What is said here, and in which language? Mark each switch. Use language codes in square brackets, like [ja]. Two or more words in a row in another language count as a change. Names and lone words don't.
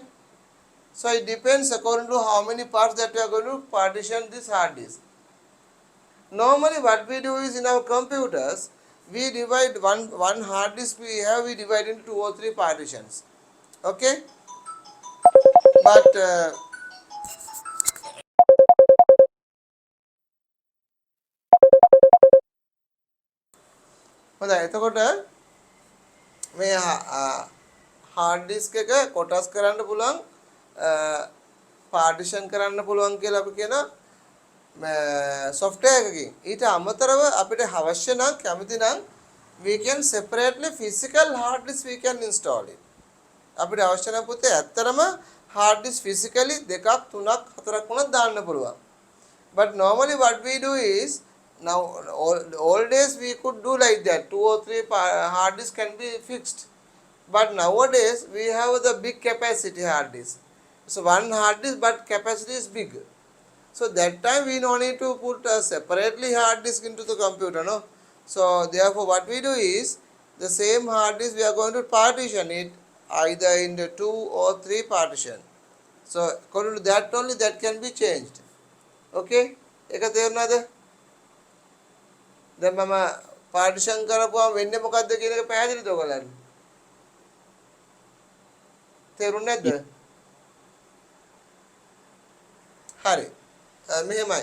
[en] So it depends according to how many parts that we are going to partition this hard disk. Normally what we do is, in our computers, we divide one hard disk we divide into two or three partitions. Okay? But [si] හොඳයි එතකොට මේ [en] hard disk [si] එක කොටස් කරන්න පුළුවන් partition කරන්න පුළුවන් කියලා අපි කියන software එකකින්. ඊට අමතරව අපිට අවශ්‍ය නම් කැමති නම් [en] we can separately physical hard disk we can install it. [si] අපිට අවශ්‍ය නම් පුතේ ඇත්තටම [en] hard disk [si] physically දෙකක් තුනක් හතරක් වුණත් දාන්න පුළුවන්. [en] But normally what we do is, now all days we could do like that, two or three hard disk can be fixed. But nowadays we have the big capacity hard disk. So one hard disk but capacity is big. So that time we no need to put separately hard disk into the computer, no. So therefore what we do is, the same hard disk we are going to partition it either into two or three partition. So according to that only that can be changed. [si] Okay, එක තේරුණාද? දැන් මම partition කරපුවාම වෙන්නේ මොකද්ද කියන එක පැහැදිලිද ඔයගලන්ට? තේරුණේ නැද්ද? හරි. මෙහෙමයි.